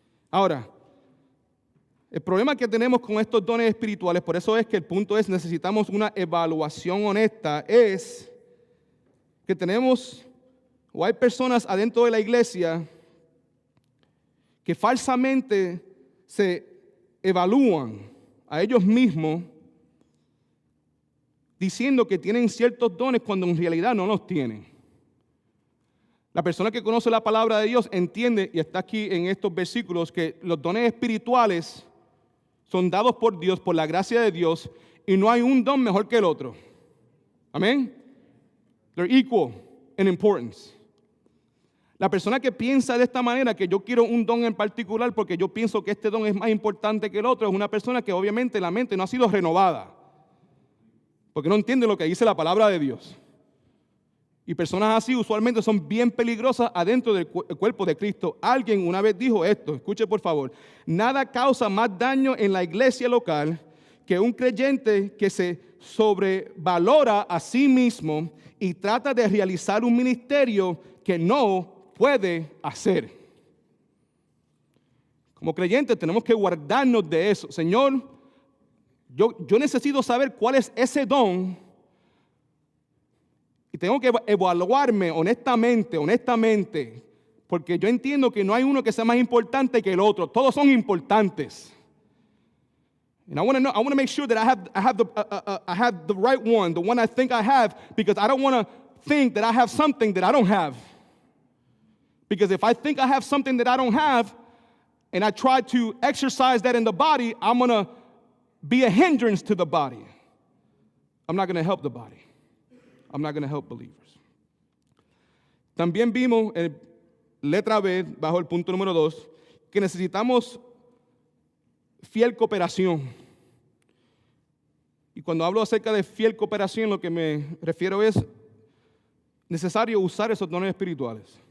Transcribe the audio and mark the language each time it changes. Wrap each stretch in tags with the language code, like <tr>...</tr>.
<es>Ahora, el problema que tenemos con estos dones espirituales, por eso es que el punto es, necesitamos una evaluación honesta, es que tenemos, o hay personas adentro de la iglesia que falsamente se evalúan a ellos mismos diciendo que tienen ciertos dones cuando en realidad no los tienen. La persona que conoce la palabra de Dios entiende, y está aquí en estos versículos, que los dones espirituales son dados por Dios, por la gracia de Dios, y no hay un don mejor que el otro. Amén.</es> <en>They're equal in importance.</en> <es>La persona que piensa de esta manera, que yo quiero un don en particular porque yo pienso que este don es más importante que el otro, es una persona que obviamente la mente no ha sido renovada, porque no entiende lo que dice la palabra de Dios. Y personas así usualmente son bien peligrosas adentro del cuerpo de Cristo. Alguien una vez dijo esto, escuche por favor: nada causa más daño en la iglesia local que un creyente que se sobrevalora a sí mismo y trata de realizar un ministerio que no puede hacer. Como creyentes tenemos que guardarnos de eso. Señor, yo necesito saber cuál es ese don. Y tengo que evaluarme honestamente, porque yo entiendo que no hay uno que sea más importante que el otro. Todos son importantes.</es> <en>And I want to make sure that I have the right one, the one I think I have, because I don't want to think that I have something that I don't have. Because if I think I have something that I don't have, and I try to exercise that in the body, I'm going to be a hindrance to the body. I'm not going to help the body. I'm not going to help believers.</en> <es>También vimos en letra B, bajo el punto número 2, que necesitamos fiel cooperación. Y cuando hablo acerca de fiel cooperación, lo que me refiero es necesario usar esos dones espirituales.</es>